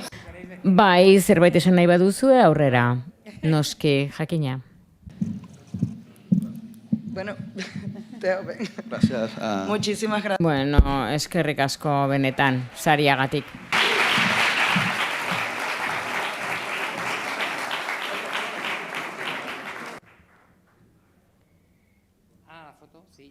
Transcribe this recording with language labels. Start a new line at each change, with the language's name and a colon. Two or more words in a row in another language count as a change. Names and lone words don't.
Basque: Bai, zerbait esan nahi baduzu aurrera. Noski, jakina.
Spanish: Bueno, Teo, ven. Gracias. Muchísimas gracias.
Basque: Bueno, eskerrik asko benetan, sariagatik.
Spanish: La foto, sí.